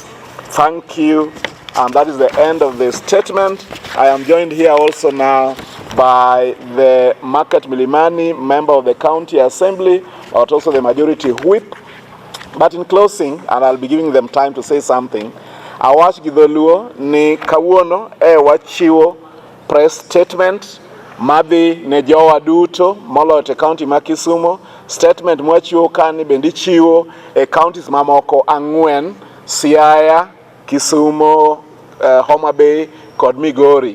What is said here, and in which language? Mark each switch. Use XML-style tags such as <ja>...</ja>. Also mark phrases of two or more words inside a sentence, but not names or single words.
<en>Thank you, and that is the end of the statement. I am joined here also now by the Market Milimani, member of the County Assembly, but also the Majority Whip. But in closing, and I'll be giving them time to say something,</en> <luo>awach gidholuo ni kawuono wachiwo</luo> <en>press statement</en> <luo>madhi ne jowa duto moloyo e county ma Kisumu. Statement mwachiwo kani bende chiwo e counties mamoko 4: Siaya, Kisumu, Homa Bay kod Migori.</luo>